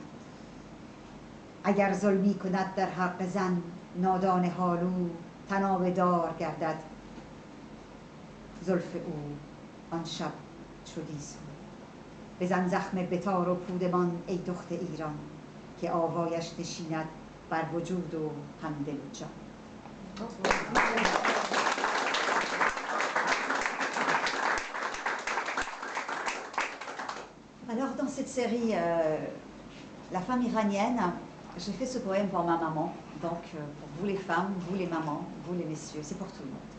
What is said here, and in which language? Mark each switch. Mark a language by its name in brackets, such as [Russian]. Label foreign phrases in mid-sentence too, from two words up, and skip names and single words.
[Persian] اگر ظلمی کند در حق زن نادان حالو، طناب دار گردد زلف او آن شب چو گیسو. بزن زخم بتار و پودمان ای دخت ایران، که آوایش نشیند بر وجود و هم دل و جان. [French] Alors dans cette série La femme iranienne, j'ai fait ce poème pour ma maman, donc pour vous les femmes, vous les mamans, vous les messieurs, c'est pour tout le monde.